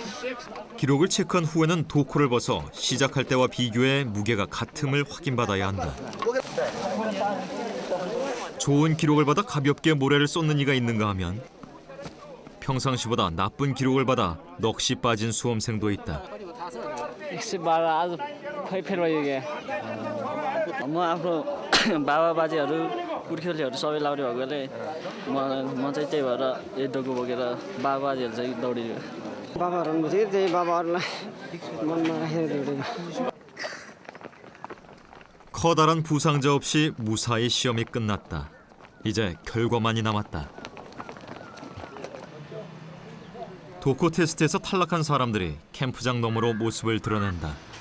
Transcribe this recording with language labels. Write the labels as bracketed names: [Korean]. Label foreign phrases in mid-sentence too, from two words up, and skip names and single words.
[Korean] 기록을 체크한 후에는 도코를 벗어 시작할 때와 비교해 무게가 같음을 확인받아야 한다. 좋은 기록을 받아 가볍게 모래를 쏟는 이가 있는가 하면 평상시보다 나쁜 기록을 받아 넋이 빠진 수험생도 있다. [Nepali] 112 आज खै फेर भयो क्या म आफ्नो बाबा बाजेहरू पुर्खेलीहरू सबै लाउने भएकोले म चाहिँ त्यही भएर यही डोको बोकेर बाबा बाजेहरू चाहिँ दौडियो बाबाहरू हुनुहुन्थ्यो त्यही बाबाहरूलाई मनमा राखेर दौडेको [Korean] 커다란 부상자 없이 무사히 시험이 끝났다. 이제 결과만이 남았다. 도코 테스트에서 탈락한 사람들이 캠프장 너머로 모습을 드러낸다.